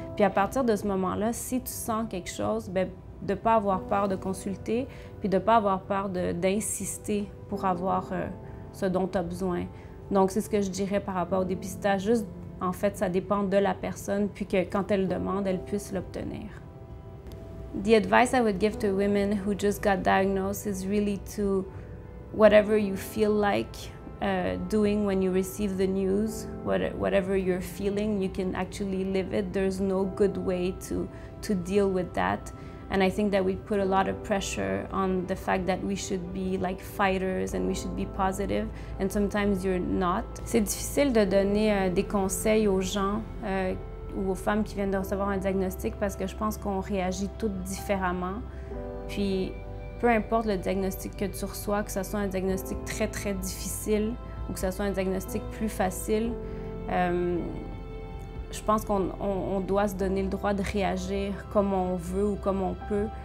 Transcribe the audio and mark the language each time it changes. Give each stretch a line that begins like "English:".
French: Puis à partir de ce moment-là, si tu sens quelque chose, bien, de ne pas avoir peur de consulter, puis de ne pas avoir peur d'insister pour avoir ce dont tu as besoin. Donc, c'est ce que je dirais par rapport au dépistage. Juste, en fait, ça dépend de la personne, puis que quand elle le demande, elle puisse l'obtenir.
English: The advice I would give to women who just got diagnosed is really to, whatever you feel like doing when you receive the news, whatever you're feeling, you can actually live it. There's no good way to deal with that. And I think that we put a lot of pressure on the fact that we should be like fighters and we should be positive, and sometimes you're not.
French: C'est difficile de donner des conseils aux gens ou aux femmes qui viennent de recevoir un diagnostic parce que je pense qu'on réagit toutes différemment. Puis, peu importe le diagnostic que tu reçois, que ce soit un diagnostic très, très difficile ou que ce soit un diagnostic plus facile, je pense qu'on doit se donner le droit de réagir comme on veut ou comme on peut.